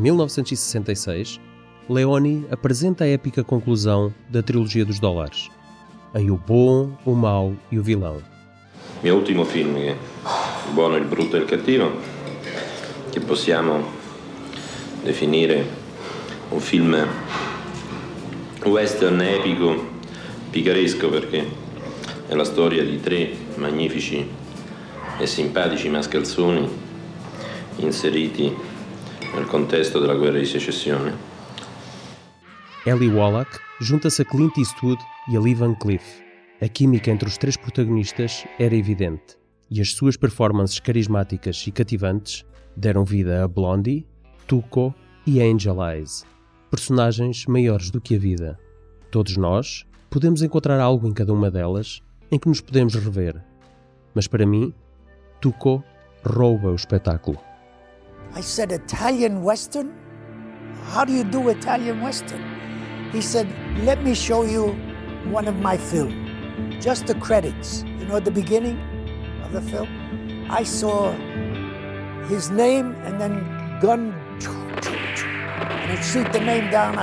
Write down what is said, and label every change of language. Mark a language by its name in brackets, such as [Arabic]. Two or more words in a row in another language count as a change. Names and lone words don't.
[Portuguese] 1966, Leone apresenta a épica conclusão da trilogia dos dólares, em O Bom, o Mau e o Vilão. [Italian] Il mio ultimo film, che è Il Buono, il Brutto e il Cattivo, che possiamo definire un film western epico, picaresco, perché è la storia di 3 magnifici e simpatici mascalzoni inseriti nel contesto della guerra di secessione. [Portuguese] Eli Wallach junta-se a Clint Eastwood e a Lee Van Cleef. A química entre os 3 protagonistas era evidente, e as suas performances carismáticas e cativantes deram vida a Blondie, Tuco e Angel Eyes, personagens maiores do que a vida. Todos nós podemos encontrar algo em cada uma delas em que nos podemos rever, mas para mim, Tuco rouba o espetáculo. [English] I said, Italian Western? How do you do Italian Western? He said, let me show you one of my films. Just the credits. You know, at the beginning of the film, I saw his name and then gun, and it shoot the name down.